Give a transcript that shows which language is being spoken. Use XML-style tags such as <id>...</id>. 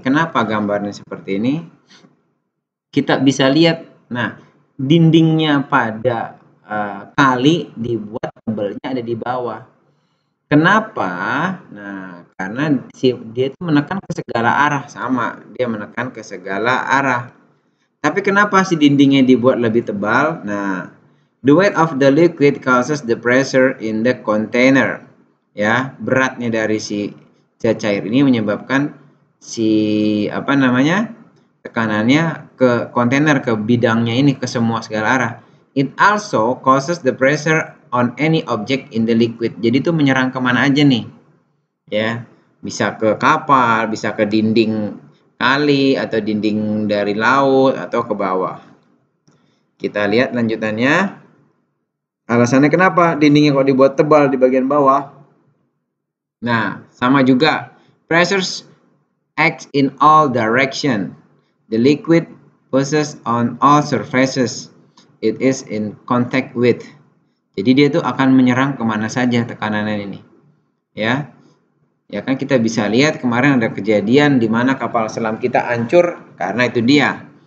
<id>Kenapa gambarnya seperti ini? Kita bisa lihat, nah, dindingnya pada kali dibuat tebelnya ada di bawah. Kenapa? Nah, karena dia itu menekan ke segala arah, sama, dia menekan ke segala arah. Tapi kenapa si dindingnya dibuat lebih tebal?</id> <en>Nah, the weight of the liquid causes the pressure in the container.</en> <id>Ya, beratnya dari si cair ini menyebabkan si tekanannya ke kontainer, ke bidangnya ini, ke semua segala arah.</id> <en>It also causes the pressure on any object in the liquid.</en> <id>Jadi itu menyerang kemana aja nih, ya, bisa ke kapal, bisa ke dinding kali atau dinding dari laut atau ke bawah. Kita lihat lanjutannya. Alasannya kenapa dindingnya kok dibuat tebal di bagian bawah? Nah, sama juga.</id> <en>Pressures acts in all direction. The liquid pushes on all surfaces it is in contact with.</en> <id>Jadi dia tuh akan menyerang kemana saja tekanannya ini. Ya. Ya kan, kita bisa lihat kemarin ada kejadian di mana kapal selam kita hancur karena itu dia.</id>